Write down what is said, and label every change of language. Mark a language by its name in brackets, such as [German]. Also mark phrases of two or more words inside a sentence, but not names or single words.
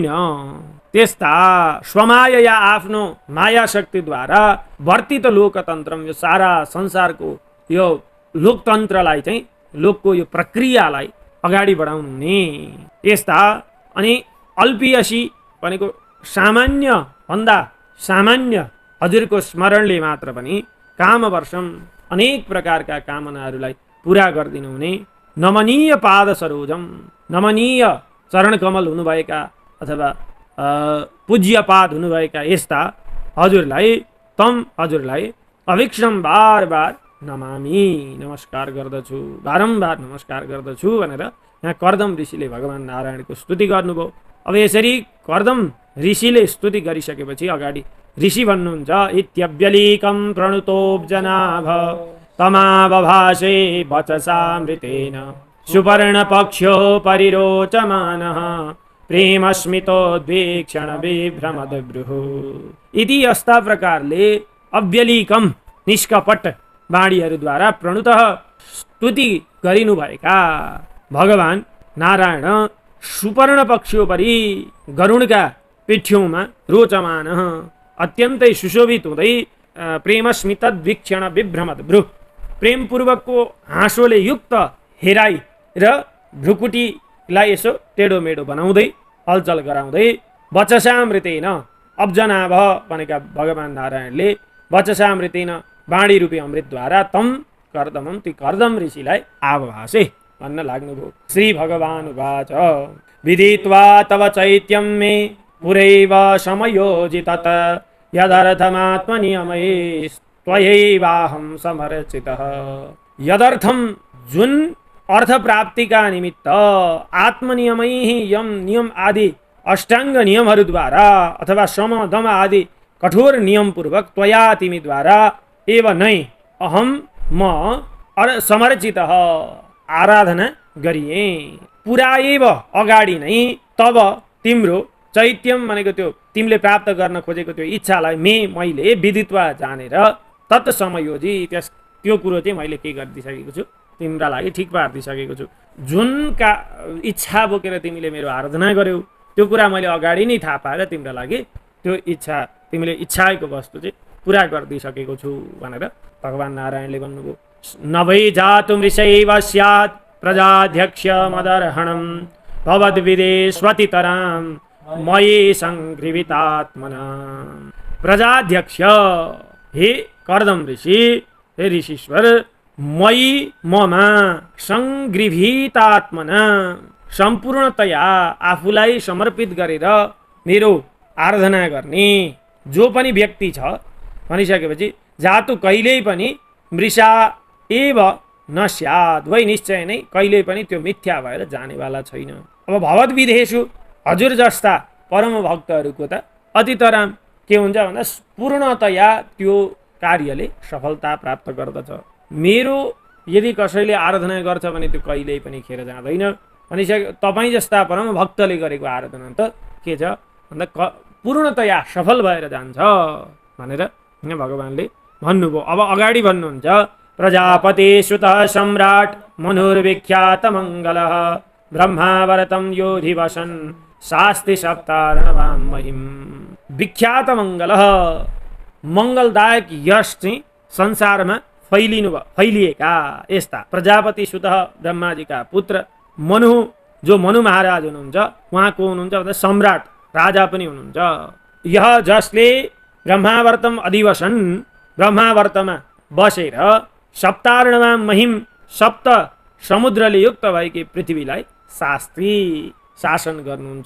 [Nepali] त्यस्ता स्वमाया या आफ्नो माया शक्तिद्वारा [Sanskrit] वर्तित लोकतन्त्रम, [Nepali] यो सारा संसारको यो लोकतन्त्रलाई चाहिँ, लोकको यो प्रक्रियालाई अगाडि बढाउनु हुने यस्ता। अनि अल्पियसी भनेको सामान्य भन्दा सामान्य हजुरको स्मरणले मात्र पनि कामवर्षम अनेक प्रकारका कामनाहरूलाई पुरा गरिदिनु हुने। [Sanskrit] नमनीय पाद सरोजम, [Nepali] नमनीय चरणकमल हुनुभएका अथवा पूज्य पाद हुनुभएका यस्ता हजुरलाई, तम हजुरलाई [Sanskrit] अभिक्षम बार बार नमामि, [Nepali] नमस्कार गर्दछु, बारम्बार नमस्कार गर्दछु भनेर यहाँ कर्दम ऋषिले भगवान नारायणको स्तुति गर्नुभयो। अब यसरी कर्दम ऋषिले स्तुति गरिसकेपछि अगाडि ऋषि भन्नुहुन्छ [Sanskrit] इत्यव्यलीकं प्रणुतोब्जनाभ तमावभाषे वचसामृतेन सुपर्णपक्ष्यो परिरोचमानः प्रेमस्मितोद्वीक्षण विभ्रमद्भ्रुः। [Nepali] इति यस्ता प्रकारले अव्यलीकम निष्कपट वाणीहरूद्वारा प्रणुतः स्तुति गरिनुभएका भगवान नारायण सुपर्ण पक्षियोपरि गरुडका पिठ्यौमा रोचमान अत्यन्तै सुशोभित हुँदै [Sanskrit] प्रेमस्मितद्वीक्षण विभ्रमद्भ्रुः, [Nepali] प्रेमपूर्वकको हाँसोले युक्त हेराइ र भ्रुकुटीलाई यसो टेढोमेढो बनाउँदै हलचल गराउँदै वचसामृतेन, अब्जनाभ भनेका भगवान नारायणले वचसामृतेन वाणी रूपी अमृतद्वारा [Sanskrit] तम कर्दमम, [Nepali] ती कर्दम ऋषिलाई आभासे भन्न लाग्नुभयो। [Sanskrit] श्री भगवान उवाच विदित्वा तव चैत्यं मे पुरैव समयोजितत यदर्थमात्मनियमैस्त्वयैवाहं समर्चितः। यदर्थम, [Nepali] जुन अर्थ प्राप्तिका निमित्त आत्मनियमै यम नियम आदि अष्टाङ्ग नियमहरूद्वारा अथवा सम दम आदि कठोर नियमपूर्वक त्वया तिमीद्वारा एव नै अहम म समर्चितः आराधना गरिए। [Sanskrit] पुरा एव [Nepali] अगाडि नै तब तिम्रो चैत्यम भनेको त्यो तिमीले प्राप्त गर्न खोजेको त्यो इच्छालाई मैले विदित्वा जानेर [Sanskrit] तत् समयोजी, [Nepali] त्यो कुरो चाहिँ मैले के गरिदिइसकेको छु, तिम्रा लागि ठिक पारिदिइसकेको छु। जुन का इच्छा बोकेर तिमीले मेरो आराधना गर्यौ त्यो कुरा मैले अगाडि नै थाहा पाएर तिम्रा लागि त्यो इच्छा, तिमीले इच्छाएको वस्तु चाहिँ पुरा गरिदिइसकेको छु भनेर भगवान नारायणले भन्नुभयो। [Sanskrit] नभै जातुं ऋषैव स्यात् प्रजाध्यक्ष मदर्हणं भवद्विदेष्वतितरां मयि संगृहीतात्मना। [Nepali] प्रजाध्यक्ष, हे कर्दम ऋषि, हे ऋषीश्वर, मयि ममा संगृहीतात्मना, सम्पूर्णतया आफूलाई समर्पित गरेर मेरो आराधना गर्ने जो पनि व्यक्ति छ भनिसकेपछि जातु कहिल्यै पनि [Sanskrit] मृषा एव न स्यात्, [Nepali] वै निश्चय नै कहिल्यै पनि त्यो मिथ्या भएर जानेवाला छैन। अब भवद्विदेषु, हजुर जस्ता परम भक्तहरूको त अतितराम के हुन्छ भन्दा पूर्णतया त्यो कार्यले सफलता प्राप्त गर्दछ। मेरो यदि कसैले आराधना गर्छ भने त्यो कहिल्यै पनि खेर जाँदैन। भनिसके तपाईँ जस्ता परम भक्तले गरेको आराधना त के छ भन्दा पूर्णतया सफल भएर जान्छ भनेर भगवानले भन्नुभयो। अब अगाडि भन्नुहुन्छ [Sanskrit] प्रजापति सुतः सम्राट मनुर्विख्यात मङ्गलः ब्रह्मावरतं योधिवसन् शास्ति सप्तारणवां महिम्। विख्यात मङ्गलः, [Nepali] मङ्गलदायक यश चाहिँ संसारमा फैलिएका यस्ता [Sanskrit] प्रजापति सुतः [Nepali] ब्रह्माजीका पुत्र मनु, जो मनु महाराज हुनुहुन्छ, उहाँ को हुनुहुन्छ भन्दा सम्राट राजा पनि हुनुहुन्छ। यह जसले [Sanskrit] ब्रह्मावर्तम अधिवसन, [Nepali] ब्रह्मावर्तमा बसेर सप्तार्णमा महिम सप्त समुद्रले युक्त भएकी पृथ्वीलाई शासन गर्नुहुन्छ।